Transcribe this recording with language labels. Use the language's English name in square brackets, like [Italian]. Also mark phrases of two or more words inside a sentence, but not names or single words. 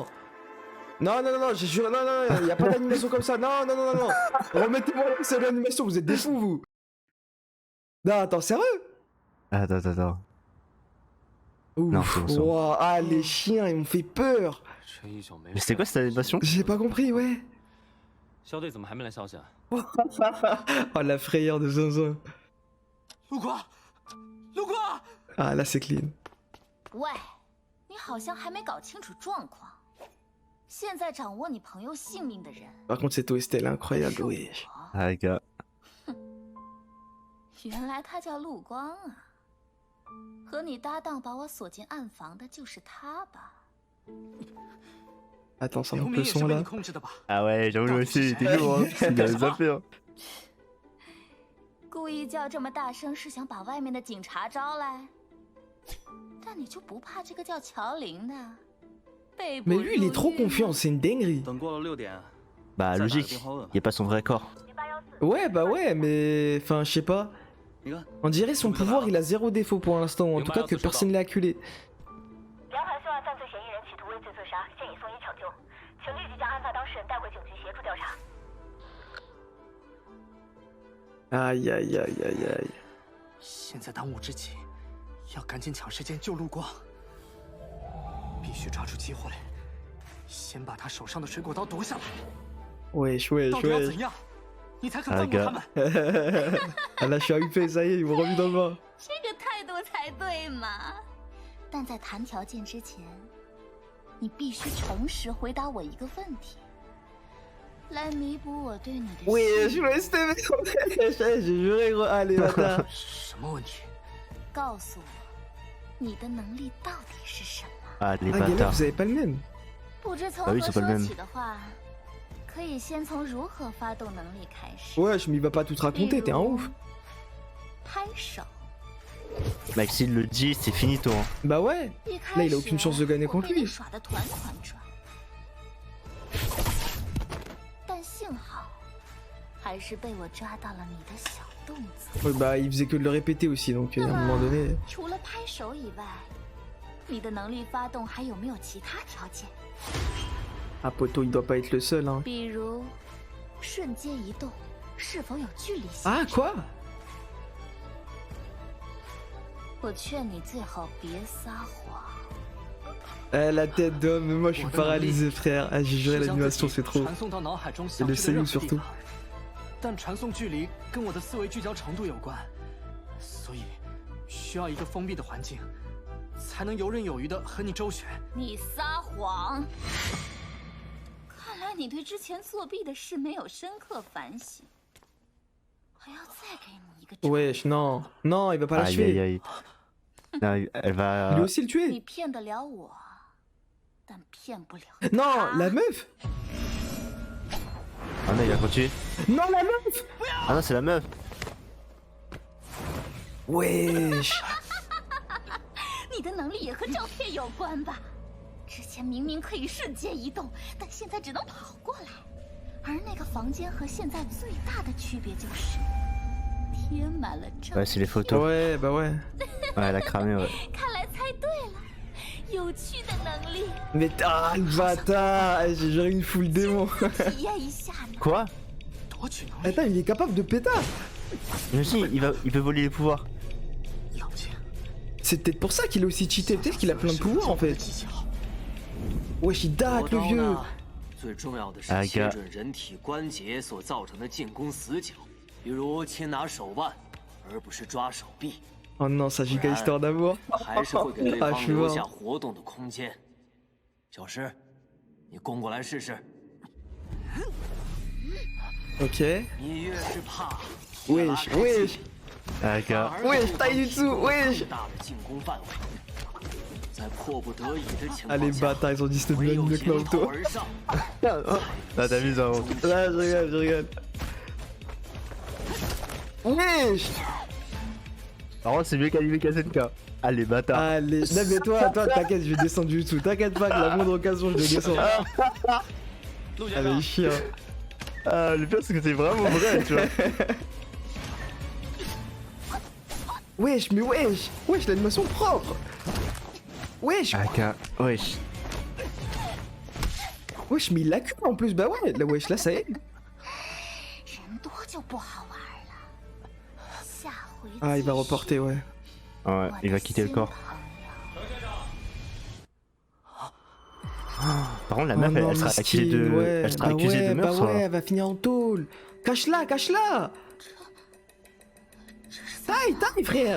[French] Non, non, non, non, j'ai juré, non, non, non, y a pas d'animation comme ça, non, non, non, non, non. Remettez-moi c'est l'animation, vous êtes des fous, vous. Non, attends, sérieux? Attends. Ouf. Non, c'est bon, c'est bon. Ouah, ah, les chiens, ils m'ont fait peur. Mais c'était quoi cette animation? J'ai pas compris, ouais. [Chinese] 校队怎么还没来消息啊？ [French] Oh, la frayeur de Zinzin. [Chinese] 陆光，陆光， [French] Ah, là, c'est clean. [Chinese] 喂，你好像还没搞清楚状况。现在掌握你朋友性命的人 [French] Par contre, cette OST, elle est incroyable, [Chinese] 是 [French] oui. [Chinese] 我。 [French] Ah, les gars. [Chinese] 原来他叫陆光啊，和你搭档把我锁进暗房的就是他吧？ [French] Attends, ça [Chinese] 刘 [French] monte [Chinese] 明 [French] le [Chinese] 也是 [French] son, [Chinese] 被 [French] là. [Chinese] 你控制的吧？ [French] Ah ouais, j'avoue, lui aussi, il était lourd, hein. Il avait zappé, hein. [Chinese] 故意叫这么大声是想把外面的警察招来？但你就不怕这个叫乔林的被捕 [French] Mais lui, il est trop [Chinese] 入狱吗 [French] confiant, c'est une dinguerie. [Chinese] 等过了6点， [French] Bah, [Chinese] 再打个 [French] logique. [Chinese] 电话问 [French] Y [Chinese] 吧。 [French] a pas son vrai corps. Ouais, bah ouais, mais. Enfin, je sais pas. [Chinese] 你看， [French] On dirait son pouvoir, il a zéro défaut pour l'instant, ou en tout cas que personne l'a acculé. [Chinese] 梁盘涉案犯罪嫌疑人企图畏罪自杀，现已送医抢救，请立即将案发当事人带回警局协助调查。 [French] Aïe, aïe, aïe, aïe, aïe. [Chinese] 现在当务之急，要赶紧抢时间救陆光，必须抓住机会，先把他手上的水果刀夺下来。 [French] Wesh, wesh, [Chinese] 到底要 [French] wesh. [Chinese] 怎样，你才肯 [French] Ah, [Chinese] 放过 [French] gars. [Chinese] 他们？ [French] Ah là, je suis hypé, ça y est, ils m'ont remis dans le bain. [Chinese] 这个态度才对嘛！但在谈条件之前，你必须诚实回答我一个问题，来弥补我对你的信 [French] Wesh, [Chinese] 任。 [French] wesh, j'ai juré, gros. Allez, bâtard. [Chinese] 什么问题？告诉我，你的能力到底是什么？ [French] Ah, les Ah, Galère, bâtards. vous avez pas le même. [Chinese] 不知从 [French] Ah oui, [Chinese] 何 [French] c'est pas le [Chinese] 说 [French] même. [Chinese] 起的话，可以先从如何发动能力开始。 [French] Wesh, mais il va pas tout te raconter, t'es un ouf. [Chinese] 拍手。 [French] Mec, s'il le dit, c'est finito, hein. Bah ouais. [Chinese] 一开 [French] Là, il [Chinese] 始 [French] a aucune chance de gagner [Chinese] 我 [French] contre [Chinese] 被你 [French] lui. [Chinese] 耍得团团转，但幸好还是被我抓到了你的小动作。 [French] Ouais, bah, il faisait que de le répéter aussi, donc à un moment donné. [Chinese] 除了拍手以外，你的能力发动还有没有其他条件？ [French] Ah, poto, il doit pas être le seul, hein. [Chinese] 比如瞬间移动是否有距离限 [French] Ah, [Chinese] 制？ [French] quoi? [Chinese] 我劝你最好别撒谎。 [French] Eh, la tête d'homme, mais moi je suis paralysé, frère. Ah, j'ai juré, [Chinese] 是将自 [French] l'animation [Chinese] 己 [French] c'est trop. [Chinese] 传送到脑海中 [French] Et [Chinese] 想 [French] le [Chinese] 去的任 [French] seiyuu [Chinese] 何地 [French] surtout. [Chinese] 方，但传送距离跟我的思维聚焦程度有关，所以需要一个封闭的环境，才能游刃有余的和你周旋。你撒谎！看来你对之前作弊的事没有深刻反省，还要再给你一个惩罚。 [French] Wesh, non. Non, il va pas la Aïe, aïe, tuer. aïe. Non, elle va. Lui aussi le [Chinese] 你 [French] tuer. [Chinese] 骗得了我，但骗不了 [French] Non, [Chinese] 他 [French] la meuf. Ah non, il va continuer. Non, la meuf. Ah non, c'est la meuf. Wesh. [Chinese] 你的能力也和照片有关吧？之前明明可以瞬间移动，但现在只能跑过来。而那个房间和现在最大的区别就是贴满了照 [French] Ouais, c'est les photos. Ouais, bah ouais. Ouais, elle a cramé, ouais. [Chinese] 看来猜对了， 有趣的能力， [French] Mais ah le bâtard, eh, j'ai géré une foule démon. [Chinese] 体验一下呢。 [French] Quoi? [Chinese] 夺取能力， [French] Attends, il est capable de pétard. Imagine, il peut voler les pouvoirs. [Chinese] 冷静。 [French] C'est peut-être pour ça qu'il est aussi cheaté, peut-être qu'il a plein de pouvoirs en fait. [Chinese] 技巧， [French] Wesh, il dac le vieux. [Chinese] 最重要的是哎切哥准人体关节所造成的进攻死角，比如轻拿手腕，而不是抓手臂， [French] Oh non, sa giga histoire d'amour. [Chinese] 还是会给对 [French] Ah, [Chinese] 方 [French] je suis [Chinese] 留 [French] mort. [Chinese] 下活动的空间。小石，你攻过来试试。 [French] Ok. [Chinese] 你越是怕， [French] Wesh, wesh. Ah, gars. [Chinese] 反而 [French] Wesh, [Chinese] 会 [French] taille du dessous, [Chinese] 更 [French] wesh. [Chinese] 大的进攻范围。在迫不得已的情 [French] Ah les [Chinese] 况下， [French] bâtards, ils ont dit c'était [Chinese] 唯 [French] bien [Chinese] 有 [French] mieux que [Chinese] 迎头 [French] Naruto. [Chinese] 而上。 [French] Ah, t'as vu ça? Là, je rigole, je rigole. Wesh. Par contre, c'est mieux qu'Anime Kazenka. Ah, les bâtards. Allez, non mais toi, t'inquiète, je vais descendre du dessous. T'inquiète pas que la moindre occasion, je vais descendre. [Chinese] 陆先 [French] Allez, [Chinese] 生， [French] chien. Ah, le pire, c'est que c'est vraiment vrai, tu vois. Wesh, mais wesh. Wesh, l'animation propre. Wesh. Ah, gars. Wesh. Wesh, mais il l'a cul en plus. Bah ouais, là, wesh, là, ça y est. [Chinese] 人多就不好玩了。下回 [French] Ah, il va [Chinese] 继续 [French] reporter, ouais. Ouais, il va quitter le corps. Par contre, la meuf, Oh non, elle sera accusée mesquine, de, ouais. elle sera Bah accusée ouais, de bah meurtre. ouais, elle va finir en tôle. Cache-la, cache-la. Taille, frère.